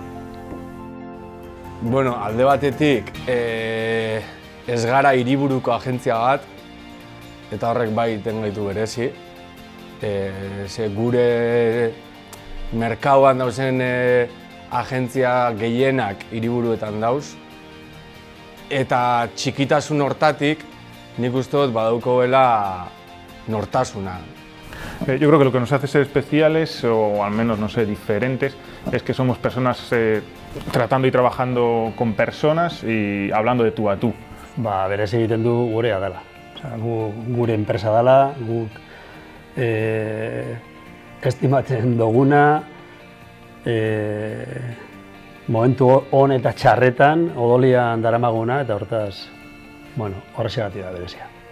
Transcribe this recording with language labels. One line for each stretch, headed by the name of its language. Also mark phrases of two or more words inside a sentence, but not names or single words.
Basque: Bueno, alde batetik ez gara hiriburuko agentzia bat eta horrek bai egiten gaitu berezi. Gure merkauan dauzen agentzia gehienak hiriburuetan dauz. Eta txikitasun hortatik nik uste dut badaukoela nortasuna.
Spanish: Yo creo que lo que nos hace ser especiales, o al menos, no sé, diferentes, es que somos personas tratando y trabajando con personas y hablando de tú a tú.
Basque: Berez egiten du gurea dela. Gure enpresa dela, guk estimatzen duguna, momentu hon eta txarretan odolian daramaguna, eta hortaz, horrexegatik da berezia.